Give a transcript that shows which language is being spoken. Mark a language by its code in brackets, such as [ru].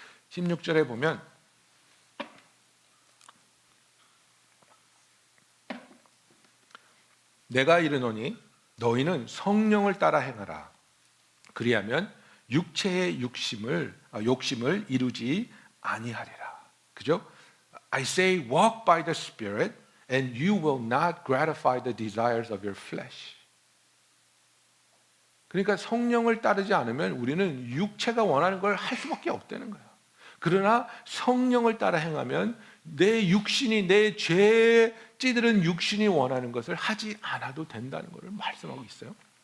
[ko] 16절에 보면 내가 이르노니 너희는 성령을 따라 행하라. 그리하면 육체의 욕심을 이루지 아니하리라. 그죠? [en] I say walk by the Spirit and you will not gratify the desires of your flesh. [ko] 그러니까 성령을 따르지 않으면 우리는 육체가 원하는 걸 할 수밖에 없다는 거예요. 그러나 성령을 따라 행하면 내 육신이, 내 죄에 찌들은 육신이 원하는 것을 하지 않아도 된다는 것을 말씀하고 있어요.